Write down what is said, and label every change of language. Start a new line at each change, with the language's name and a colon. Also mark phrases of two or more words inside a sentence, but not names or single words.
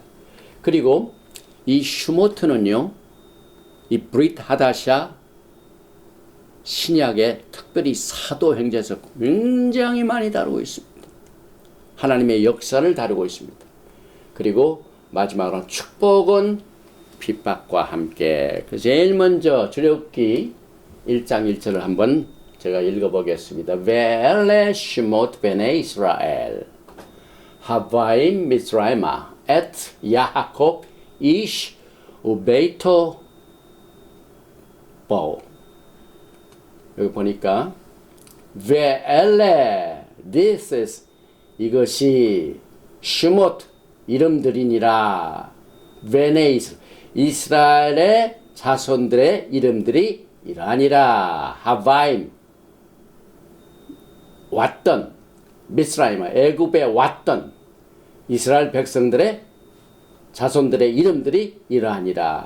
Korean: 그리고 이 슈모트는요, 이 브릿 하다샤 신약에 특별히 사도행전에서 굉장히 많이 다루고 있습니다. 하나님의 역사를 다루고 있습니다. 그리고 마지막으로 축복은 핍박과 함께. 제일 먼저 출애굽기 1장 1절을 한번 제가 읽어보겠습니다.
Hebrew: ואלה שמות בני ישראל הבאים מצרימה את יעקב איש וביתו באו.
Korean: 여기 보니까 Ve'ele,
English: this is,
Korean: 이것이 shemot, 이름들이니라. 베네 이스라엘의 자손들의 이름들이 이러하니라. 하바임, 왔던, 미스라임아, 애굽에 왔던 이스라엘 백성들의 자손들의 이름들이 이러하니라.